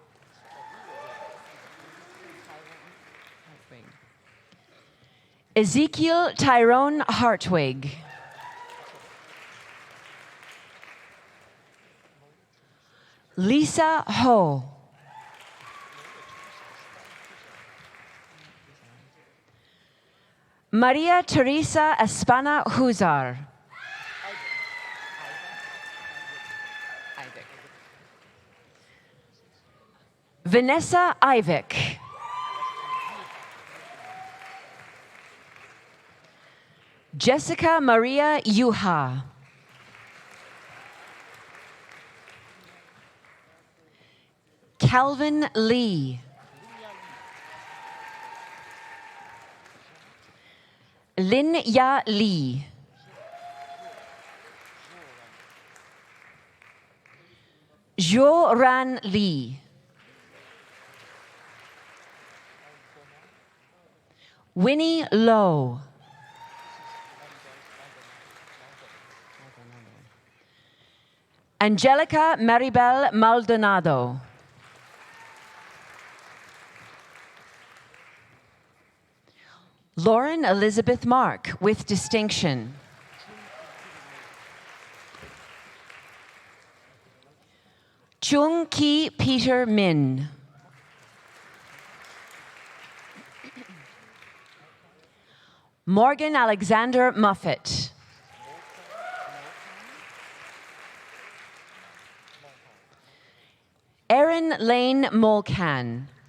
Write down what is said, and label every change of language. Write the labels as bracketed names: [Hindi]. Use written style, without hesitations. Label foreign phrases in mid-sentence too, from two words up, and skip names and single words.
[English] Ezekiel Tyrone Hartwig. Lisa Ho. Maria Teresa Espana Huzar. Vanessa Ivik. Jessica Maria Yuha. Calvin Lee. Lin Ya Lee. Jo Ran Lee. Winnie Lowe. Angelica Maribel Maldonado. Lauren Elizabeth Mark, with distinction. Chung Ki Peter Min. Morgan Alexander Muffet. Erin Lane Molcan.